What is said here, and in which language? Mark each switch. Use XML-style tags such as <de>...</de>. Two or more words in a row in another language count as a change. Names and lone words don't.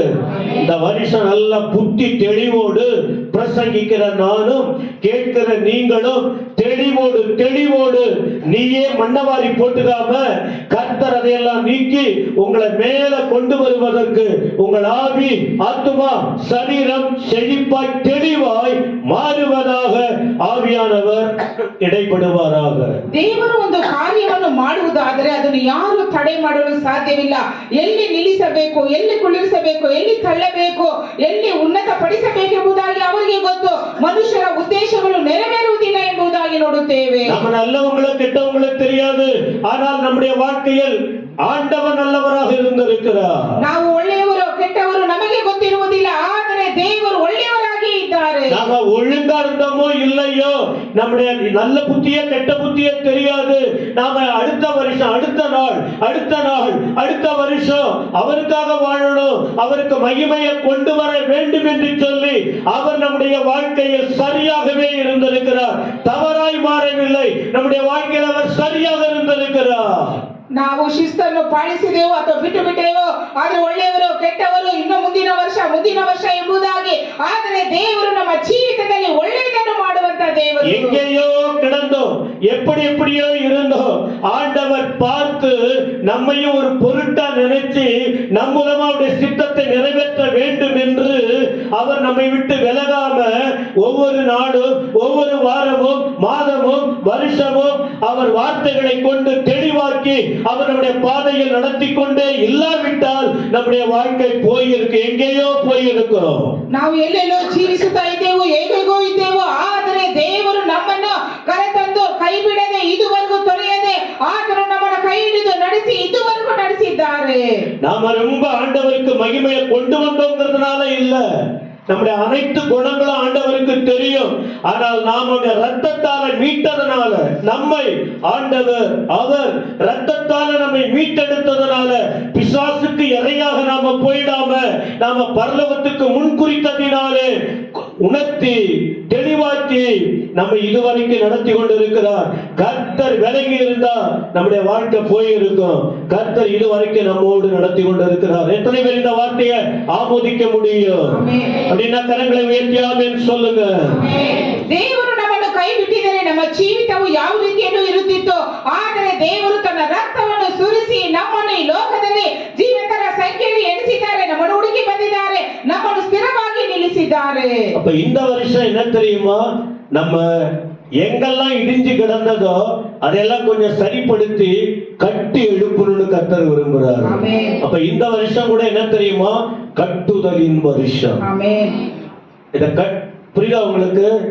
<ta>இந்த வருஷம் நல்ல புத்தி தெளிவோடு பிரசங்கிக்கிற நானும் கேட்கிற நீங்களும் தெளிவோடு நீயே மண்ணவாரி போட்டுக்காம கர்த்தர் அதையெல்லாம் நீக்கி உங்களை மேல கொண்டு வருவதற்கு உங்கள் ஆவி, ஆத்துமா, சரீரம் செழிப்பாய் தெளிவாய் ಮಾರುವದಾಗ ಆವಿಯಾನವರ್ ಇಡೈಪಡುವರಾಗ.</ta> <kn>ದೇವರು ಒಂದು ಕಾರ್ಯವನ್ನು ಮಾಡುವುದಾದರೆ ಅದನ್ನು ಯಾರು ತಡೆ ಮಾಡಲು ಸಾಧ್ಯವಿಲ್ಲ. ಎಲ್ಲಿ ನಿಲ್ಲಿಸಬೇಕು, ಎಲ್ಲಿ ಕುಳ್ಳಿರಿಸಬೇಕು, ಎಲ್ಲಿ ತಳ್ಳಬೇಕು, ಎಲ್ಲಿ ಉನ್ನತ ಪಡಿಸಬೇಕೆಂಬುದಾಗಿ ಅವರಿಗೆ ಗೊತ್ತು. ಮನುಷ್ಯರ ಉದ್ದೇಶಗಳು ನೆರವೇರುವುದಿಲ್ಲ ಎಂಬುದಾಗಿ ನೋಡುತ್ತೇವೆ.</kn> <ta>நம்ம நல்லவங்களுக்கு கெட்டவங்களுக்கு தெரியாது. ஆனால் நம்முடைய வாழ்க்கையில் ஆண்டவர் நல்லவராக இருந்திருக்கிறார்.</ta> <kn>ನಾವು ಒಳ್ಳೆಯವರು ಕೆಟ್ಟವರು ನಮಗೆ ಗೊತ್ತಿರುವುದಿಲ್ಲ, ಆದರೆ ದೇವರು ಒಳ್ಳೆಯವರಾಗಿ ಇದ್ದಾರೆ.</kn> <ta>நாம ஒழுங்கா இருந்தோமோ இல்லையோ, நம்முடைய நல்ல புத்தியே கெட்ட புத்தியே தெரியாது. நாம அடுத்த வருஷம், அடுத்த வருஷம் அவருக்காக வாழணும், அவருக்கு மகிமையை கொண்டு வர வேண்டும் என்று சொல்லி அவர் நம்முடைய வாழ்க்கையில் சரியாகவே இருந்திருக்கிறார். தவறாய் மாறவில்லை. நம்முடைய வாழ்க்கையில் அவர் சரியாக இருந்திருக்கிறார்.</ta> <kn>ನಾವು ಶಿಸ್ತನ್ನು ಪಾಲಿಸಿದೆವು ಅಥವಾ ಬಿಟ್ಟು ಬಿಟ್ಟೆವೋ, ಆದ್ರೆ ಒಳ್ಳೆಯವರು ಕೆಟ್ಟವರು ಇನ್ನು ಮುಂದಿನ ವರ್ಷ ಎಂಬುದಾಗಿ, ಆದರೆ ದೇವರು ನಮ್ಮ ಜೀವಿತದಲ್ಲಿ ಒಳ್ಳೆಯದನ್ನು ಮಾಡುವಂತ ದೇವರು.</kn> <ta>எங்கேயோ கிடந்தோம், எப்படியோ இருந்தோம், ஆண்டவர் பார்த்து நம்மையும் ஒரு பொருட்டா நினைச்சு நம் மூலமா அவருடைய சித்தத்தை நிறைவேற்ற வேண்டும் என்று அவர் நம்மை விட்டு விலகாம ஒவ்வொரு நாடும், ஒவ்வொரு வாரமும், மாதமும், வருஷமும் அவர் வார்த்தைகளை கொண்டு தெளிவாக்கி அவர் நம்முடைய பாதையில் நடத்தி கொண்டே இல்லாவிட்டால் நம்முடைய வாழ்க்கை போயிருக்கு, எங்கேயோ போயிருக்கிறோம்.</ta> <kn>ನಾವು ಎಲ್ಲೆಲ್ಲೋ ಜೀವಿಸುತ್ತಾ ಇದ್ದೇವೆ, ಹೇಗೋ ಇದ್ದೇವೆ, ಆದರೆ ದೇವರು ನಮ್ಮನ್ನು ಕರೆತಂದು ಕೈ ಬಿಡದೆ ಇದುವರೆಗೂ ತೊರೆಯದೆ ಆತನು ನಮ್ಮನ್ನು ಕೈ ಹಿಡಿದು ನಡೆಸಿ ಇದುವರೆಗೂ ನಡೆಸಿದ್ದಾರೆ.</kn> <ta>நாம ரொம்ப ஆண்டவருக்கு மகிமையை கொண்டு வந்தோங்கிறதுனால இல்ல, நம்முடைய அனைத்து குணங்களும் ஆண்டவருக்கு தெரியும். ஆனால் நாம ரத்தத்தால மீட்டதனால, நம்மை ஆண்டவர் அவர் ரத்தத்தால நம்மை மீட்டெடுத்ததனால பிசாசுக்கு இறையாக நாம போயிடாம நாம பரலோகத்துக்கு முன்குறித்ததினாலே உணர்த்தி தெளிவாக்கி நம்ம இதுவரைக்கும் நடத்தி கொண்டிருக்கிறார். கர்த்தர் விலகி இருந்தா நம்முடைய வாழ்க்கை போயிருக்கும். கர்த்தர் இதுவரைக்கும் நம்மோடு நடத்தி கொண்டிருக்கிறார். எத்தனை பேர் இந்த வார்த்தையை ஆமோதிக்க முடியும்? அப்படின்னா கரங்களை உயர்த்தி ஆமென் சொல்லுங்க.</ta> <kn>ದೇವರು ನಮ್ಮನ್ನು ಕೈ ಬಿಟ್ಟಿದರೆ ನಮ್ಮ ಜೀವಿತವು ಯಾವ ರೀತಿಯಲ್ಲೂ ಇರುತ್ತಿತ್ತು, ಆದರೆ ದೇವರು ತನ್ನ ರಕ್ತವನ್ನು ಸುರಿಸಿ ನಮ್ಮನ್ನು ಈ ಲೋಕದಲ್ಲಿ ಜೀವಿತರ ಸಂಖ್ಯೆಯಲ್ಲಿ ಎಣಿಸಿದ್ದಾರೆ, ನಮ್ಮನ್ನು ಹುಡುಕಿ ಬಂದಿದ್ದಾರೆ, ನಮ್ಮನ್ನು ಸ್ಥಿರವಾಗಿ ನಿಲ್ಲಿಸಿದ್ದಾರೆ.</kn> <ta>அப்ப இந்த வருஷம் என்ன தெரியுமா, நம்ம எங்கெல்லாம் இடிஞ்சு கிடந்ததோ அதெல்லாம் கொஞ்சம் சரிப்படுத்தி கட்டி எழுப்பணும்னு கர்த்தர் விரும்புறாரு. அப்ப இந்த வருஷம் கூட என்ன தெரியுமா, கட்டுதலின் வருஷம். இத புரியுதா உங்களுக்கு?</ta>